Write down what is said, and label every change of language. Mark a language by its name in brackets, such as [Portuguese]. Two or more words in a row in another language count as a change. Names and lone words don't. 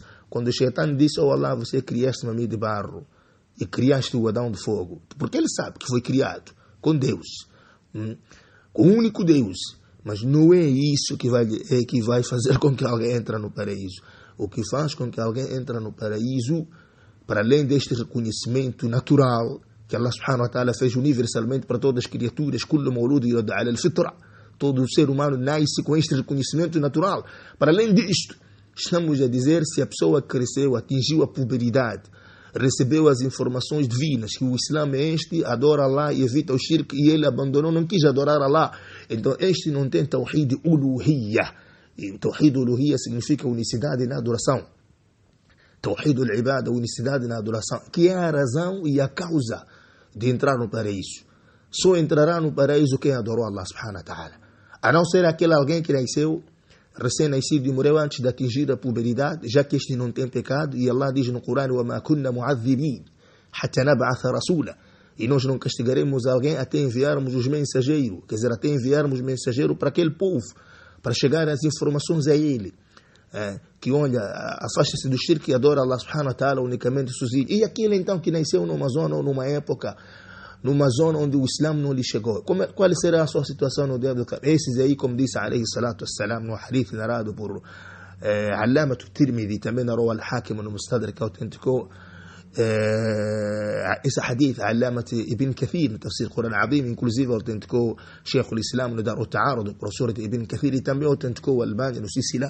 [Portuguese] Quando o Shaitan disse: oh Allah, você criaste-me a mim de barro e criaste o Adão de fogo. Porque ele sabe que foi criado com Deus, com o único Deus. Mas não é isso que vai fazer com que alguém entre no paraíso. O que faz com que alguém entre no paraíso, para além deste reconhecimento natural que [Arabic] الله سبحانه وتعالى [Portuguese] fez universalmente para todas as criaturas, [Arabic] كل مولود يولد على الفطرة, [Portuguese] todo ser humano nasce com este reconhecimento natural. Para além disto, estamos a dizer, se a pessoa cresceu, atingiu a puberidade, recebeu as informações divinas, que o Islã é este, adora Allah e evita o shirk, e ele abandonou, não quis adorar Allah. Então este não tem [Arabic] توحيد الألوهية. [Portuguese] E [Arabic] توحيد الألوهية [Portuguese] significa unicidade na adoração. [Arabic] توحيد العبادة, [Portuguese] unicidade na adoração, que é a razão e a causa de entrar no paraíso. Só entrará no paraíso quem adorou [Arabic] الله سبحانه وتعالى. [Portuguese] A não ser aquele alguém que nasceu recém-nascido e morreu antes de atingir a puberidade, já que este não tem pecado, e Allah diz no Corão: [Arabic] وَمَا كُنَّا مُعَذِّبِينَ حَتَّى نَبْعَثَ رَسُولًا. [Portuguese] E nós não castigaremos alguém até enviarmos os mensageiros, quer dizer, até enviarmos mensageiro para aquele povo, para chegar as informações a ele. Que olha, afasta-se do shirk e adora [Arabic] الله سبحانه وتعالى [Portuguese] unicamente sozinho. E aquele então que nasceu numa zona ou numa época numa zona onde o Islã não lhe chegou. Qual será a sua situação no dia do Qiyamah? Esses aí, como disse [Arabic] عليه الصلاة والسلام, [Portuguese] no hadith narrado por Allama Tirmidhi, também narrou Al-Hakim no Mustadrak, autenticou esse hadith Allama Ibn Kathir no Tafsir Quran Azim, inclusive autenticou Sheikh al-Islam no Dar al-Ta'arud, o professor de Ibn Kathir, e também autenticou Al-Albani no Silsila.